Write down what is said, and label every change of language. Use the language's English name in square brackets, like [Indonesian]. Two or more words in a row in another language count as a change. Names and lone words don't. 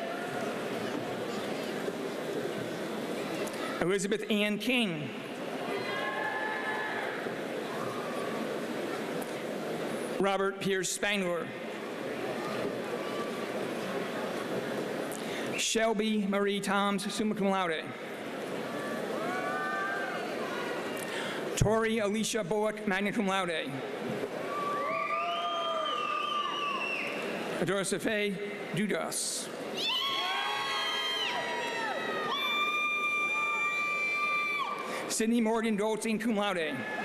[English] Elizabeth Ann King. Robert Pierce Spangler. Shelby Marie Toms, [Latin] summa cum laude. [English] Tori Alicia Bullock, [Latin] magna cum laude. [English] Adora Dudas. Sydney Morgan Goldstein, [Latin] cum laude.